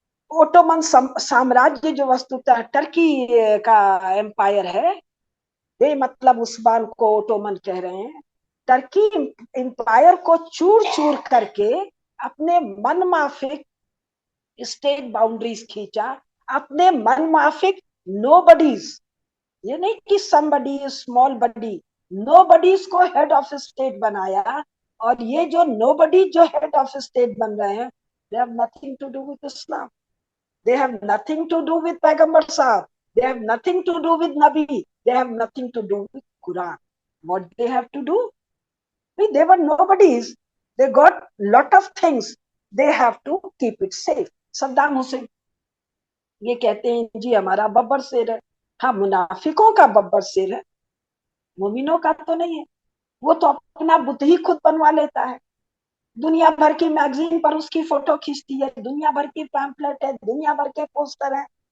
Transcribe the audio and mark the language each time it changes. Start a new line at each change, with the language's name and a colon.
Hindi: Ottoman साम्राज्य जो वस्तुतः टर्की का एम्पायर है, वे मतलब उस्मान को ओटोमन कह रहे हैं, टर्की एम्पायर को चूर चूर करके अपने मन माफिक स्टेट बाउंड्रीज खींचा, अपने मन माफिक नो बडीज, ये नहीं कि समबडी स्मॉल बडी, नो बडीज को हेड ऑफ स्टेट बनाया। और ये जो नो बडी जो हेड ऑफ स्टेट बन रहे हैं,
English: They have nothing to do with Islam, they have nothing to do with Paigambar Sahab, they have nothing to do with Nabi, they have nothing to do with Quran. What they have to do? They were nobodies, they got lot of things, they have to keep it safe.
Hindi: Saddam Hussain ये कहते हैं जी हमारा बब्बर शेर है। हाँ, मुनाफिकों का बब्बर शेर है, मोमिनों का तो नहीं है। वो तो अपना बुत ही खुद बनवा लेता है, दुनिया भर की मैगजीन पर उसकी फोटो खींचती है, दुनिया भर की पैम्पलेट है, दुनिया भर के पोस्टर है।